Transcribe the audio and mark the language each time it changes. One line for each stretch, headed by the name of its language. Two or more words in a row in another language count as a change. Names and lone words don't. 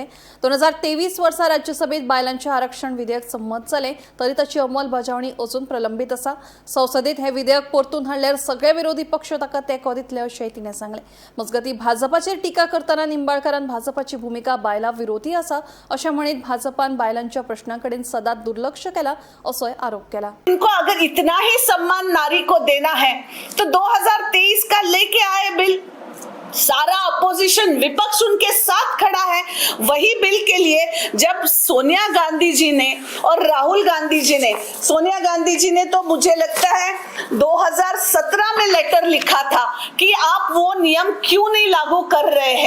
Konkani: 2023 वर्सा राज्यसभेत बायलांचे आरक्षण विधेयक संमत जालें, तरी ताची अंमलबजावणी अजून प्रलंबित आसा। संसदेत हे विधेयक परतून हाडल्यार सगळे विरोधी पक्ष ताका तेंको दितले अशेंय तिणें सांगलें। मजगतीं भाजपाचेर टिका करतना निंबाळकरान भाजपाची भूमिका बायलां विरोधी आसा अशें म्हणीत भाजपान बायलांच्या प्रश्नांकडेन सदांच दुर्लक्ष केला असोय आरोप केला।
Hindi: इनको अगर इतना ही सम्मान नारी को देना है तो 2023 का लेके आए बिल, सारा अपोजिशन विपक्ष उनके साथ खड़ा है। वही बिल के लिए जब सोनिया गांधी जी ने और राहुल गांधी जी ने, सोनिया गांधी जी ने तो मुझे लगता है 2017 में लेटर लिखा था कि आप वो नियम क्यों नहीं लागू कर रहे हैं।